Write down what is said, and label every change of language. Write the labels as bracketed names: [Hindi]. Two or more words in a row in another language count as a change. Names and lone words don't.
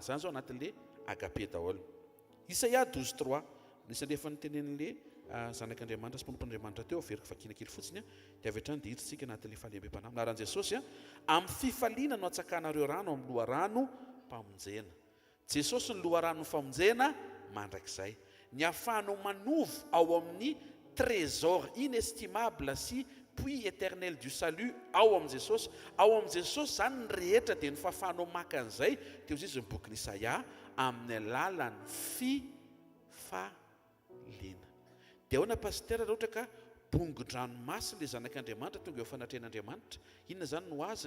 [Malagasy] Izany zao anatin'ilay agape daholo. Isaia 12:3 nisy efa nitenen'ilay zanak'Andriamanitra sy mpampon'Andriamanitra teo averiko vakina kely fotsiny dia avy hatrany dia hiditsika anatin'ilay fahaleham-panahy. Anaran'i Jesosy amin'ny fifaliana no atsakanareo rano amin'ny loharano mpamonjena. Jesosy ny loharano famonjena mandrakizay. Ny ahafahanao manovo ao amin'ny [French] trésor inestimable [Malagasy] sy [French] puits éternel du salut [Malagasy] ao amin'ny Jesosy. Ao amin'ny Jesosy zany ny rehetra dia ny fahafahanao maka an'izay teo izy ny boky Isaia amin'ny alalan'ny fifaliana. Dia ahoana pasteur raha ohatra ka bongo-dranomasina ilay zanak'Andriamanitra tonga eo fanatrehan'Andriamanitra, inona zany no azony?